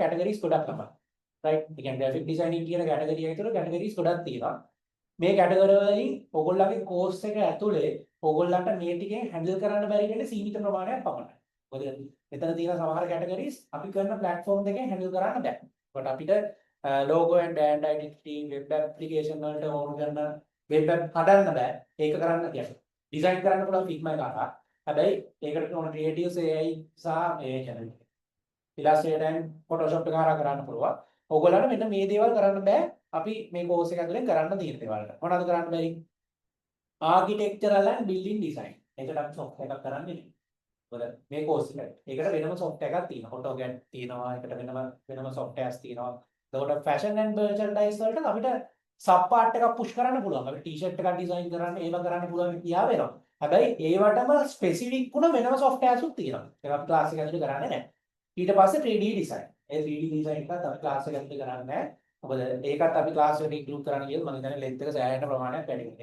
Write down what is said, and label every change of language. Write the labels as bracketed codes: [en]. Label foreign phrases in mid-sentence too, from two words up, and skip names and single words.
[si] categories ගොඩක් තමයි right ඒ කියන්නේ [en] graphic designing [si] කියන category එක ඇතුළේ categories ගොඩක් තියෙනවා මේ category වලින් ඔයගොල්ලන්ගේ course එක ඇතුලේ ඔයගොල්ලන්ට මේ ටිකෙන් handle කරන්න බැරි වෙන්නේ සීමිත ප්‍රමාණයක් පමණයි මොකද මෙතන තියෙන සමහර categories අපි කරන platform එකෙන් handle කරන්න බෑ ඒකට අපිට [en] logo and brand identity web application [si] වලට ඕන කරන [en] web app [si] හදන්න බෑ ඒක කරන්න කියන්නේ design කරන්න පුළුවන් Figma එක අරන් හැබැයි ඒකට ඕන creatives AI සහ මේ කියන්නේ Illustrator and Photoshop එක හරහා කරන්න පුළුවන්. ඕගොල්ලන්ට මෙන්න මේ දේවල් කරන්න බෑ. අපි මේ course එක ඇතුලෙන් කරන්න තියෙන දේවල්. මොනවද කරන්න බැරි? [en] Architectural and building design. [si] ඒකට අපි software එකක් කරන්නේ නේ. මොකද මේ course එක. ඒකට වෙනම software එකක් තියෙනවා. AutoCAD තියෙනවා. ඒකට වෙනම softwares තියෙනවා. එතකොට [en] fashion and merchandise [si] වලට අපිට [en] sub part [si] එකක් push කරන්න පුළුවන්. අපිට t-shirt එකක් design කරන්න, ඒව කරන්න පුළුවන් කියා වෙනවා. හැබැයි ඒවටම specific වුණ වෙනම softwares උත් තියෙනවා. ඒක අපි class එක ඇතුලේ කරන්නේ නැහැ. ඊට පස්සේ [en] 3D design. [si] ඒ [en] 3D design [si] එකත් අපි class එක ඇතුලේ කරන්නේ නැහැ. මොකද ඒකත් අපි class එකට include කරන්න ගියොත් මම හිතන්නේ length එක සෑහෙන ප්‍රමාණයක් වැඩි වෙනවා.